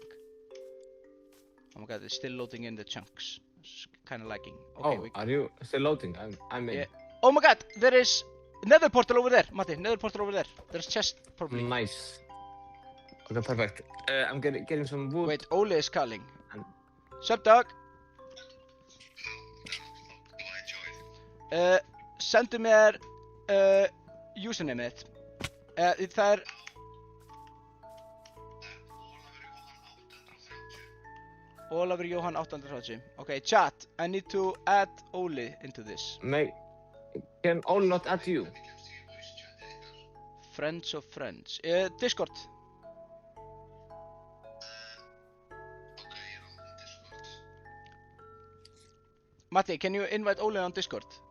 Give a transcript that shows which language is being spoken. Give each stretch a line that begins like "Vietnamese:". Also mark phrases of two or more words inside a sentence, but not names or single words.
English: Oh my god, it's still loading in the chunks. It's kind of lagging. Okay, are you still loading? I'm in. Yeah. Oh my god, there is nether portal over there, Matti. Nether portal over there. There's chest probably. Nice. Okay, perfect. I'm getting some wood. Wait, Ole is calling. Sup, dog?
Icelandic: Sendu mér username þitt. Það er Ólafur Jóhann 830.
English: Okay, chat. I need to add Ole into this. Can Ole not add you? Friends of friends. Discord. Matti, can you invite Ole on Discord?